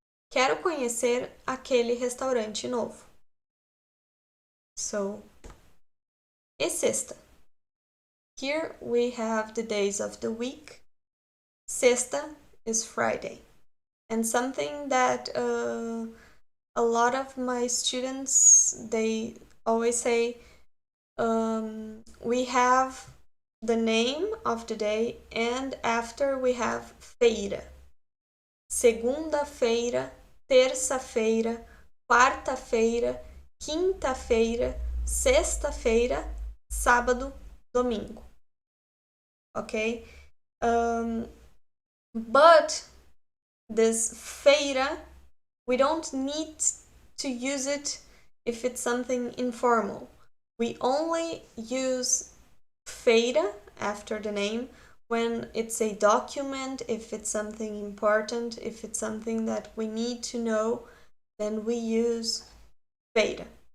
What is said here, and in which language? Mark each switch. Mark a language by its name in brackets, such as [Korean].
[Portuguese] Quero conhecer aquele restaurante novo. So, e sexta. [English] Here we have the days of the week. Sexta is Friday. And something that a lot of my students, they always say, we have the name of the day and after we have feira. [Portuguese] Segunda-feira, terça-feira, quarta-feira, quinta-feira, sexta-feira, sábado, domingo. [English] Okay? But this feira, we don't need to use it if it's something informal. We only use feira after the name when it's a document, if it's something important, if it's something that we need to know, then we use feira.